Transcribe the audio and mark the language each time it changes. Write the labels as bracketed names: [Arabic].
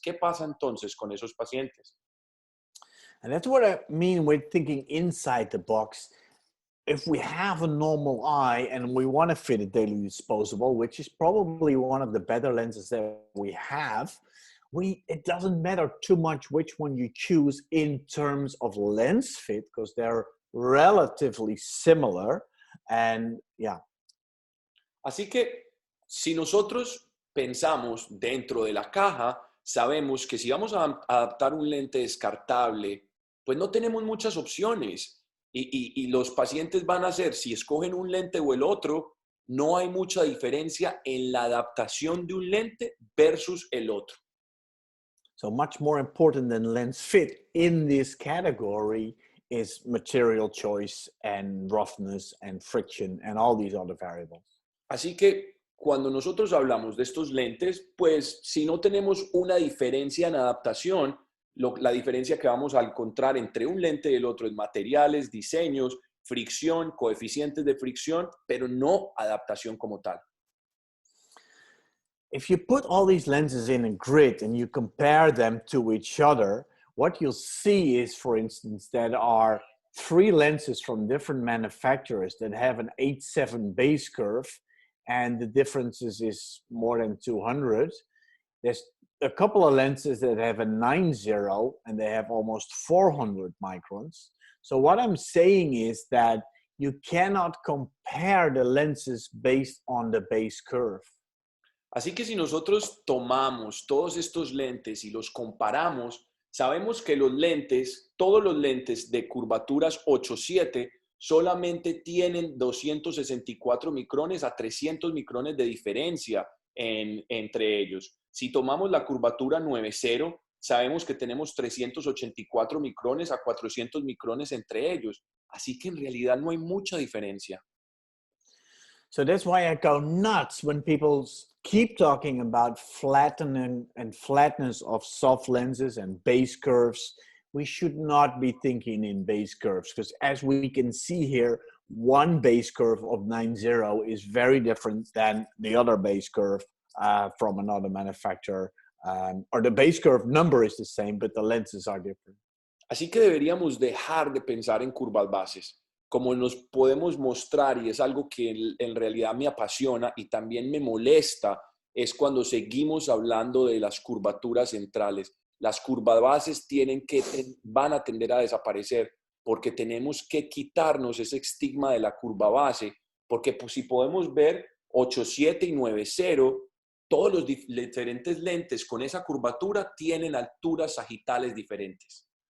[Spanish] ¿Qué pasa entonces con esos pacientes? [English] And that's what I mean with thinking inside the box. If we have a normal eye and we want to fit a daily disposable, which is probably one of the better lenses that we have, it doesn't matter too much which one you choose in terms of lens fit because they're relatively similar. And yeah. [Spanish] Así que si nosotros pensamos dentro de la caja, sabemos que si vamos a adaptar un lente descartable, pues no tenemos muchas opciones. Y los pacientes van a hacer, si escogen un lente o el otro, no hay mucha diferencia en la adaptación de un lente versus el otro. [English] So much more important than lens fit in this category is material choice and roughness and friction and all these other variables. [Spanish] Así que cuando nosotros hablamos de estos lentes, pues si no tenemos una diferencia en adaptación, la diferencia que vamos a encontrar entre un lente y el otro es materiales, diseños, fricción, coeficientes de fricción, pero no adaptación como tal. [English] If you put all these lenses in a grid and you compare them to each other, what you'll see is, for instance, there are 3 lenses from different manufacturers that have an 8.7 base curve, and the differences is more than 200. There's a couple of lenses that have a 9.0 and they have almost 400 microns. So what I'm saying is that you cannot compare the lenses based on the base curve. [Spanish] Así que si nosotros tomamos todos estos lentes y los comparamos, sabemos que los lentes, todos los lentes de curvaturas 8-7 solamente tienen 264 micrones a 300 micrones de diferencia entre ellos. Si tomamos la curvatura 9-0, sabemos que tenemos 384 micrones a 400 micrones entre ellos. Así que en realidad no hay mucha diferencia. [English] So that's why I go nuts when people keep talking about flattening and flatness of soft lenses and base curves. We should not be thinking in base curves because as we can see here, one base curve of 9.0 is very different than the other base curve from another manufacturer. Or the base curve number is the same, but the lenses are different. [Spanish] Así que deberíamos dejar de pensar en curvas bases, como nos podemos mostrar, y es algo que en realidad me apasiona y también me molesta, es cuando seguimos hablando de las curvaturas centrales. Las curvas bases van a tender a desaparecer porque tenemos que quitarnos ese estigma de la curva base, porque pues, si podemos ver 8.7 y 9.0, todos los diferentes lentes con esa curvatura tienen alturas sagitales diferentes.